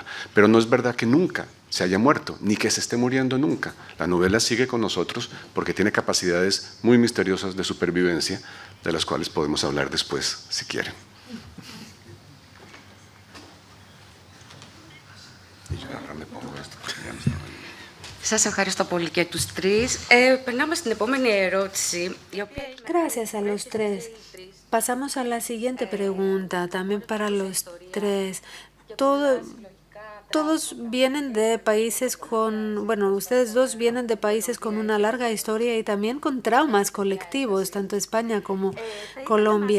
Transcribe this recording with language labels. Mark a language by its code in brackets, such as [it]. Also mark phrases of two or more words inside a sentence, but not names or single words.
[es] Pero no es verdad que nunca se haya muerto, ni que se esté muriendo nunca. La novela sigue con nosotros porque tiene capacidades muy misteriosas de supervivencia, de las cuales podemos hablar después, si quieren. Y yo ahora me pongo esto. [el] Σας ευχαριστώ πολύ και τους τρεις. Περνάμε στην επόμενη ερώτηση. [es] Gracias a los tres. Pasamos a la siguiente pregunta, también para los tres. Todos vienen de países con, bueno, ustedes dos vienen de países con una larga historia y también con traumas colectivos, tanto España como Colombia.